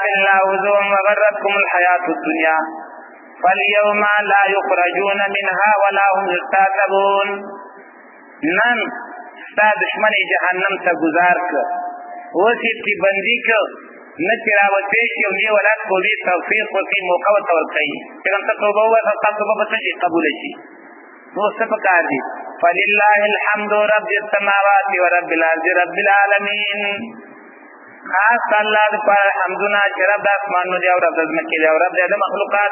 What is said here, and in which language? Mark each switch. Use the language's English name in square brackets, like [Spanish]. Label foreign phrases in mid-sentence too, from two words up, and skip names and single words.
[Arabic] الله هزوا وغرتکم الحیاة الدنیا فاليوم لا یخرجون منها ولا هم یستعتبون. [Pashto] نن ستا دشمن جهنم ته گزار که اوس یې بندي که نه چې راوتی شي او نه ولات توبې توفیق ورکوي موقع ورته ورکوي چې کوم ته توبه ووایه ستا توبه به څه شي قبوله شي. نو څه پکار دي؟ [Arabic] فلله الحمد رب السماوات ورب الارض رب العالمین. [Pashto] خاص الله د پاره حمدونه چې رب د اسمانونو دی او رب د ځمکې دی او رب د مخلوقات.